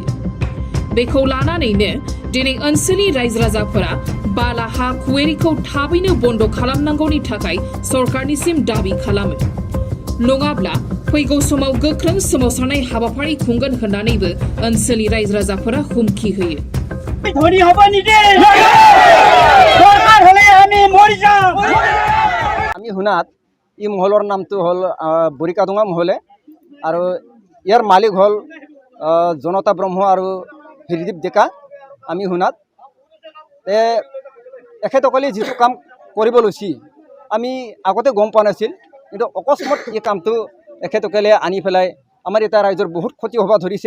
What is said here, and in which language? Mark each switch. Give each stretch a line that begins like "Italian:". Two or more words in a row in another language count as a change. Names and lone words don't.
Bodo: बेखौ लानानैनो दिनै ओनसोलनि रायजो राजाफोरा बाला हा कुवेरिखौ थाबैनो बन्द खालामनांगौनि थाखाय सरकारनिसिम दाबि खालामो। नङाब्ला फैगौ समाव गोख्रों सोमावसारनाय हाबाफारि खुंगोन होननानैबो ओनसोलनि रायजो राजाफोरा हुमखि होयो।
Assamese: ধনী হ'ব নিদে সরকার হলে আমি মরি যাম। আমি শুনাত ই মহলৰ নামটো হ'ল বৰিকাডোঙা মহলে আৰু ইয়াৰ মালিক হ'ল জনতা ব্ৰহ্ম আৰু হৃদীপ ডেকা। আমি শুনাত এখেতসকলে যিটো কাম কৰিব লৈছি আমি আগতে গম পোৱা নাছিল, কিন্তু অকস্মাত এই কামটো এখেতসকলে আনি পেলাই আমাৰ এটা ৰাইজৰ বহুত ক্ষতি হ'ব ধৰিছে।